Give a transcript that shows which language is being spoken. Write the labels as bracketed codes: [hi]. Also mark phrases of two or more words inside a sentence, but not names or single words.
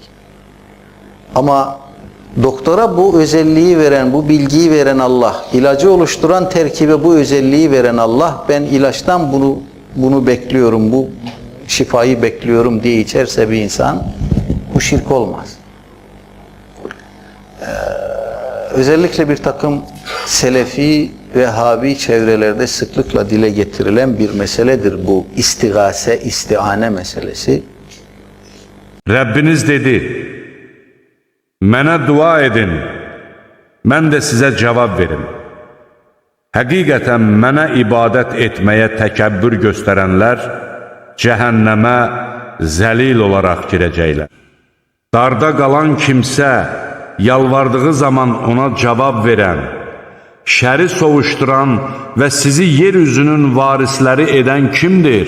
[tr] Ama doktora bu özelliği veren, bu bilgiyi veren Allah, ilacı oluşturan terkibe bu özelliği veren Allah, ben ilaçtan bunu bekliyorum, bu şifayı bekliyorum diye içerse bir insan, bu şirk olmaz. Özellikle bir takım Selefi ve Vehhabi çevrelerde sıklıkla dile getirilen bir meseledir bu istigase, istiane meselesi. Rabbiniz dedi, [az] mənə dua edin, mən də sizə cavab verim. Həqiqətən mənə ibadət etməyə təkəbbür göstərənlər cəhənnəmə zəlil olaraq girəcəklər. Darda qalan kimsə, yalvardığı zaman ona cavab verən, şəri sovuşduran və sizi yeryüzünün varisləri edən kimdir?